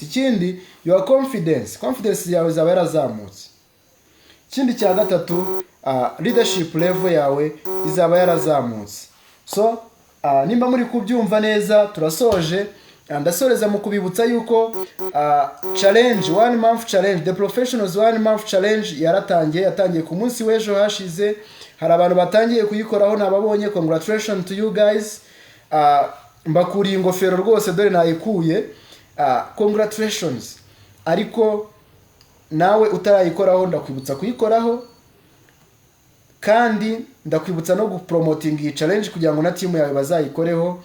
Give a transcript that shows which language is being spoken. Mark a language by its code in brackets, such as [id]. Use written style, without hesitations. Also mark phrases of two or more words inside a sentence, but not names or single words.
[rw] Ikindi, [en] your confidence [rw] yawe izaba yarazamutse. Ikindi cya gatatu, [en] leadership level [rw] yawe izaba yarazamutse. So nimba muri kubyumva neza, turasoje. Ndasoreza mu kubibutsa yuko [en] challenge, 1 month challenge, the professionals 1 month challenge [rw] yatangiye ku munsi w'ejo hashize. Hari abantu batangiye kuyikoraho, nababonye, [en] congratulations to you guys. [rw] Mbakuriye ingofero rwose, dore nayikuye, congratulations. Ariko nawe utarayikoraho, ndakwibutsa kuyikoraho, kandi ndakwibutsa no gupromoting iyi challenge kugira ngo na team yawe bazayikoreho.